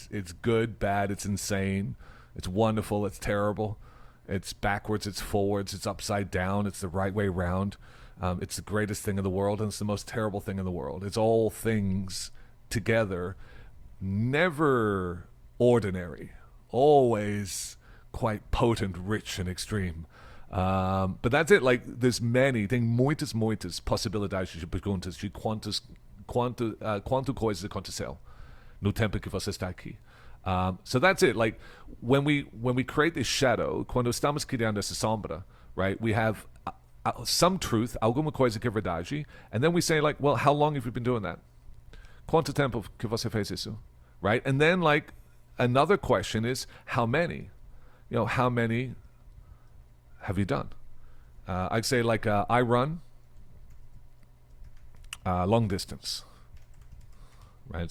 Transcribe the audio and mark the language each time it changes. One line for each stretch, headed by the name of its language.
English: It's good, bad, it's insane, it's wonderful, it's terrible, it's backwards, it's forwards, it's upside down, it's the right way round. It's the greatest thing in the world, and it's the most terrible thing in the world. It's all things together, never ordinary, always quite potent, rich, and extreme. But that's it. Like, there's many,
Portuguese: tem muitas possibilidades de perguntas de quanto coisas aconteceu no tempo que você está aqui.
English: So that's it. Like when we create this shadow,
Portuguese: quando estamos criando essa sombra,
English: right? We have some truth,
Portuguese: alguma coisa que é verdade,
English: and then we say like, well, how long have you been doing that?
Portuguese: Quanto tempo que você fez isso?
English: Right? And then like another question is how many? You know, how many have you done? I'd say like I run long distance, right?